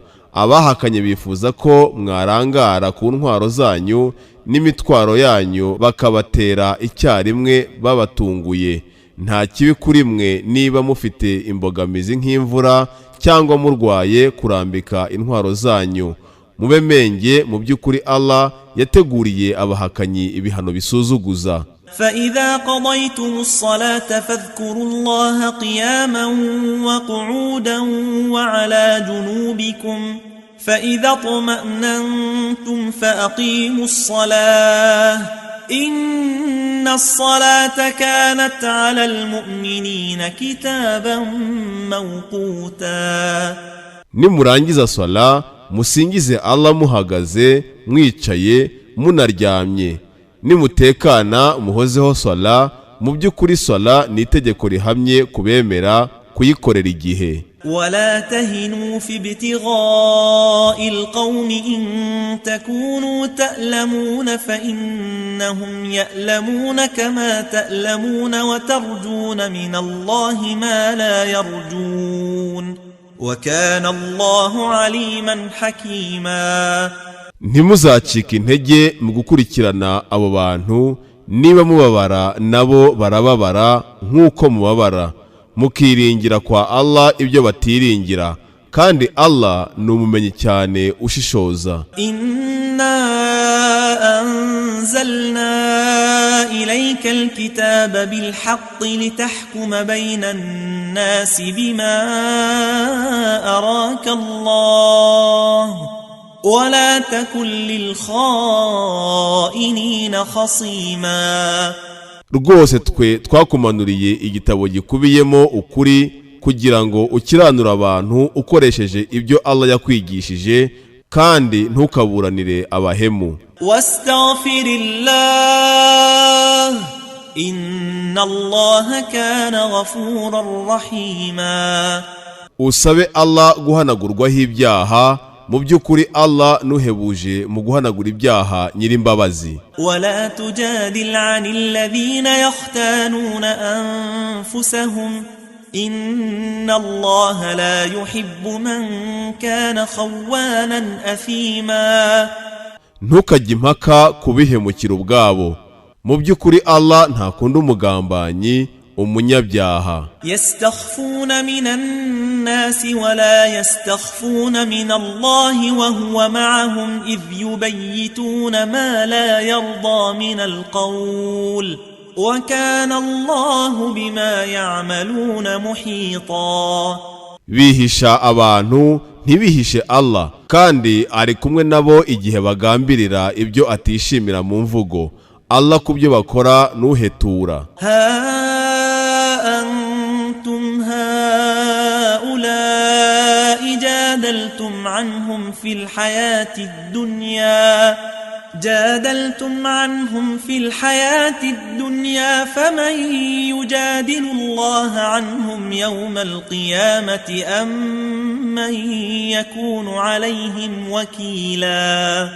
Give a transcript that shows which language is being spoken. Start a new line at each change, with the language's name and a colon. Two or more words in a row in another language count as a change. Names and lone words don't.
Kinyarwanda: Abahakanye bifuza ko mwarangara ku ntwaro zanyu n'imitwaro yanyu bakabatera icyarimwe babatunguye. Nta kibi kuri mwe niba mufite imbogamizi nk'imvura cyangwa murwaye kurambika intwaro zanyu. Mube menge mu by'ukuri Allah yateguriye abahakanyi ibihano bisuzuguza.
Arabic: فإذا قضيتم الصلاة فاذكروا الله قياما وقعودا وعلى جنوبكم فإذا اطمأننتم فأقيموا الصلاة إن الصلاة كانت على المؤمنين كتابا موقوتا.
Kinyarwanda: nimurangiza sala musingize Allah muhagaze mwicaye munaryamye nimutekana muhozeho sala mu by'ukuri sala ni itegeko rihamye kubemera kuyikorera igihe.
Arabic: ولا تهنوا في ابتغاء القوم إن تكونوا تألمون فإنهم يألمون كما تألمون وترجون من الله ما لا يرجون وكان الله عليما حكيما.
Kinyarwanda: ntimuzacike intege mu gukurikirana abo bantu niba mubabara nabo barababara nk'uko mubabara mukiringira kwa Allah ibyo batiringira kandi Allah ni umumenyi cyane ushishoza.
Arabic: إنا أنزلنا إليك الكتاب بالحق لتحكم بين الناس بما أراك الله ولا تكن للخائنين خصيما.
Kinyarwanda: rwose twe twakumanuriye igitabo gikubiyemo ukuri kugira ngo ukiranure abantu ukoresheje ibyo Allah yakwigishije kandi ntukaburanire abahemu.
Arabic: واستغفر الله إن الله كان غفورا رحيما.
Kinyarwanda: usabe Allah guhanagurwaho ibyaha mu by'ukuri Allah nuhebuje mu guhanagura ibyaha nyirimbabazi.
Arabic: ولا تجادل عن الذين يختانون أنفسهم إن الله لا يحب من كان خوانا أثيما.
Kinyarwanda: ntukajye impaka kubihemukira ubwabo mu by'ukuri Allah ntakunda umugambanyi umunyabyaha.
Arabic: يستخفون من الناس ولا يستخفون من الله وهو معهم إذ يبيتون ما لا يرضى من القول وكان الله بما يعملون محيطا.
Kinyarwanda: bihisha abantu ntibihishe Allah, kandi ari kumwe nabo igihe bagambirira ibyo atishimira mu mvugo. Allah kubyo bakora nuhetura.
Arabic: أنتم هؤلاء جادلتم عنهم في الحياة الدنيا فمن يجادل الله عنهم يوم القيامة أم من يكون عليهم وكيلا.